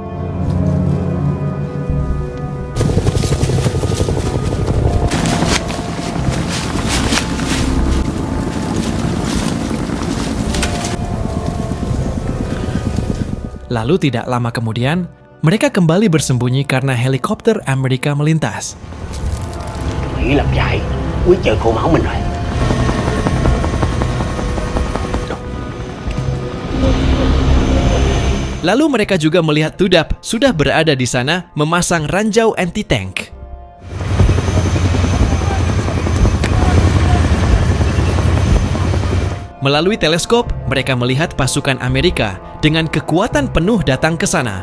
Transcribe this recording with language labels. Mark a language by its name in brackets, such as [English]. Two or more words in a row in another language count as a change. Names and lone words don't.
[Indonesian] Lalu tidak lama kemudian, mereka kembali bersembunyi karena helikopter Amerika melintas. [Vietnamese] Nghĩ làm chạy, quyết chờ khô máu mình rồi. [Indonesian] Lalu mereka juga melihat Tudap sudah berada di sana memasang ranjau anti-tank. Melalui teleskop, mereka melihat pasukan Amerika dengan kekuatan penuh datang ke sana.